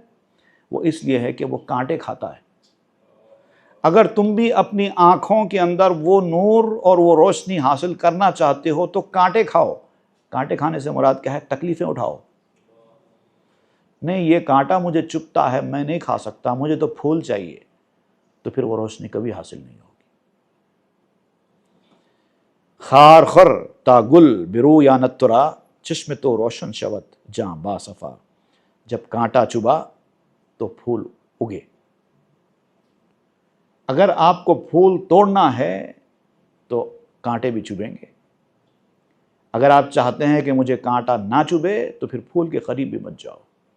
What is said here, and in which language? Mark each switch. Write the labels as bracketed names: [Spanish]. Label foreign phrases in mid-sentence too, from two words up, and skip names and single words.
[Urdu] وہ اس لیے ہے کہ وہ کانٹے کھاتا ہے۔ اگر تم بھی اپنی آنکھوں کے اندر وہ نور اور وہ روشنی حاصل کرنا چاہتے ہو تو کانٹے کھاؤ۔ کانٹے کھانے سے مراد کیا ہے؟ تکلیفیں اٹھاؤ۔ نہیں یہ کانٹا مجھے چبھتا ہے، میں نہیں کھا سکتا، مجھے تو پھول چاہیے، تو پھر وہ روشنی کبھی حاصل نہیں ہوگی۔ [Persian] خار خر تا گل برو یا نترا، چشم تو روشن شود جاں با صفا، [Urdu] جب کانٹا چبھا تو پھول اگے۔ اگر آپ کو پھول توڑنا ہے تو کانٹے بھی چبھیں گے۔ اگر آپ چاہتے ہیں کہ مجھے کانٹا نہ چبھے تو پھر پھول کے قریب بھی مت جاؤ۔